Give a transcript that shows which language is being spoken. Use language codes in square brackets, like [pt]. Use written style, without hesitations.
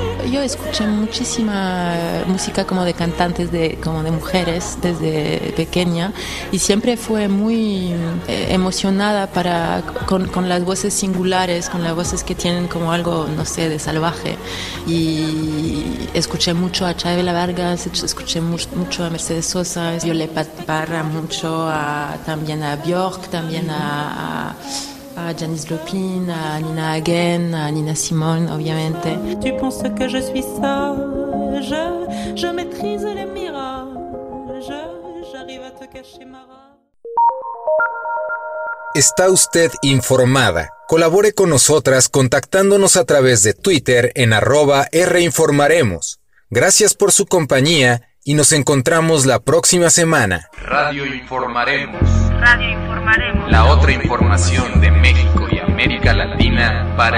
[es] Yo escuché muchísima música como de cantantes, como de mujeres desde pequeña y siempre fue muy emocionada con las voces singulares, con las voces que tienen como algo, no sé, de salvaje. Y escuché mucho a Chavela Vargas, escuché mucho a Mercedes Sosa, a Violeta Parra mucho, también a Björk, también a Janis Joplin, a Nina Hagen, a Nina Simone, obviamente. [fr] Tu penses que je suis sage, je maîtrise les mirages, j'arrive à te cacher ma rage. [es] ¿Está usted informada? Colabore con nosotras contactándonos a través de Twitter en @rinformaremos. Gracias por su compañía y nos encontramos la próxima semana. Radio Informaremos. Radio Informaremos. La otra información de México y América Latina para